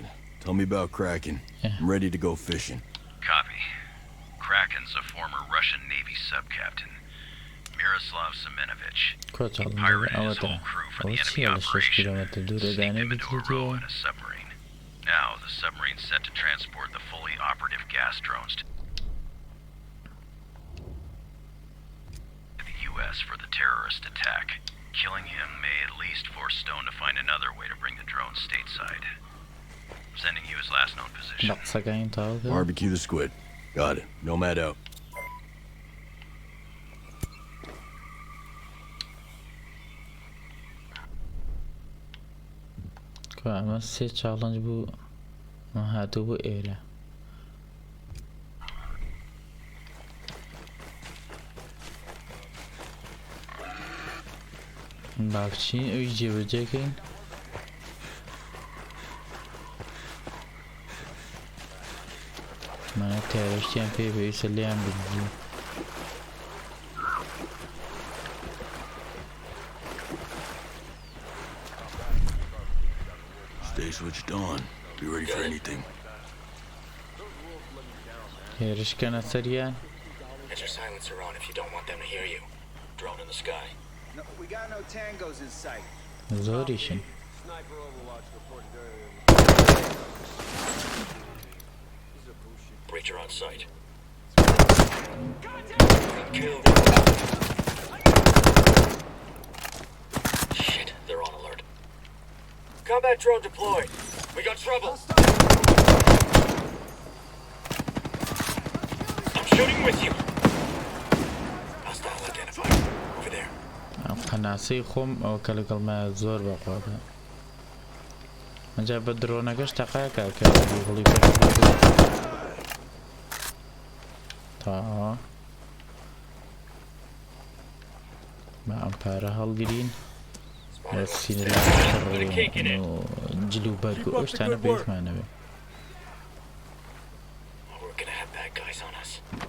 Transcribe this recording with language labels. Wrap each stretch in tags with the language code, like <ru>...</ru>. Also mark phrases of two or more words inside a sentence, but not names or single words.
<en>Tell me about Kraken. I'm ready to go fishing. Copy. Kraken's a former Russian Navy sub-captain. Miroslav Semenovich.</en> <ckb>کۆچەڵ</ckb> <en>Pirated his</en> <ckb>ئەوەتە</ckb> <en>whole crew for</en> <ckb>ئەوە</ckb> <en>the enemy</en> <ckb>چییە لە 6</ckb> <en>operation.</en> <ckb>کیلۆمەتر دوورە</ckb> <en>Sneaked</en> <ckb>دانەی</ckb> <en>them into a row</en> <ckb>بتریتەوە</ckb> <en>in a submarine. Now the submarine's set to transport the fully operative gas drones to the U.S. for the terrorist attack. Killing him may at least force Stone to find another way to bring the drones stateside. Sending you his last known position.</en> <ckb>بە قسەکانی تاوا کرد</ckb> <en>Barbecue the squid. Got it. Nomad out.</en> <ckb>کە ئەمە سێ چاڵنج بوو ئەمە هاتوو بۆ ئێرە با بچین ئەوی جێبەجێکەین مانە تیارەشتیان پێ پێویستە لێیان بگرین</ckb> <en>Stay switched on. Be ready for anything.</en> <ckb>هێرشکەنە سەریان</ckb> <en>Get your silencer on if you don't want them to hear you. Drone in the sky. No, we got no tangos in sight.</en> <ckb>زۆریشن</ckb> <en>Breacher on sight. Shit, they're on alert. Combat drone deployed. We got trouble. I'm shooting with you. Hostile identified. Over there.</en> <ckb>ئەم قەناسەی خۆم ئەوە کە لەگەڵمایە زۆر بەخوابە ئەجا بە درۆنەکەش تەقاکە کە هەڵی تا بە ئەم پارە هەڵگرین لە سینەلا جل و بەرگ و ئەو شتانە بێتمانەوێ</ckb> <en>We're gonna have bad guys on us.</en>